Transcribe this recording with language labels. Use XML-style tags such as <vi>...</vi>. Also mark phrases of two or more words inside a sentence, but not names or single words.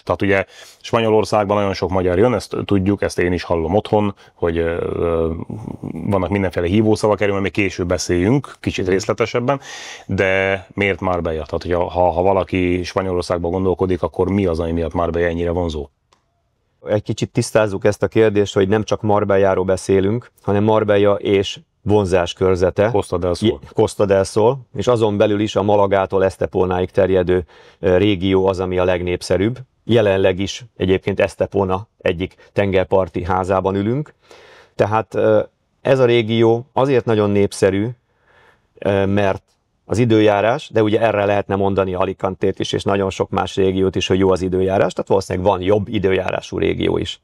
<hu>Tehát ugye Spanyolországban nagyon sok magyar jön, ezt tudjuk, ezt én is hallom otthon, hogy vannak mindenféle hívószavak, erről még később beszéljünk, kicsit részletesebben, de miért Marbella? Tehát ha valaki Spanyolországban gondolkodik, akkor mi az, ami miatt Marbella ennyire vonzó? Egy kicsit tisztázzuk ezt a kérdést, hogy nem csak Marbelláról beszélünk, hanem Marbella és vonzás körzete. Costa del Sol, és azon belül is a Malagától Esztepónáig terjedő régió az, ami a legnépszerűbb. Jelenleg is egyébként Esztepóna egyik tengerparti házában ülünk. Tehát ez a régió azért nagyon népszerű, mert az időjárás, de ugye erre lehetne mondani Alicantét is, és nagyon sok más régiót is, hogy jó az időjárás, tehát valószínűleg van jobb időjárású régió is.</hu>